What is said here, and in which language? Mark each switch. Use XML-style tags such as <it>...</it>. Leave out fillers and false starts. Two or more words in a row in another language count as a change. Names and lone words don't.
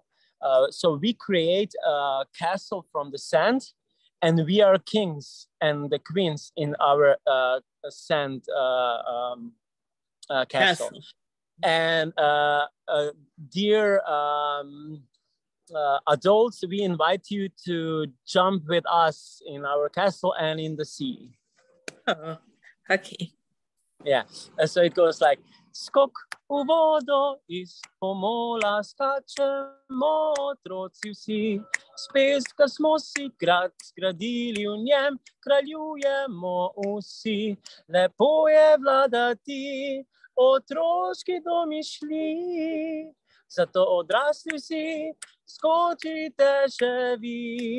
<en>So we create a castle from the sand, and we are kings and the queens in our sand castle. And dear adults, we invite you to jump with us in our castle and in the sea. Oh, okay. Yeah, so it goes like,</en> <sl>skok u vodo, iz pomola skačemo otroci vsi. S peska smo si grad zgradili, v njem kraljujemo vsi. Lepo je vladati otroški domišlji, zato odrasli vsi skočite še vi.</sl>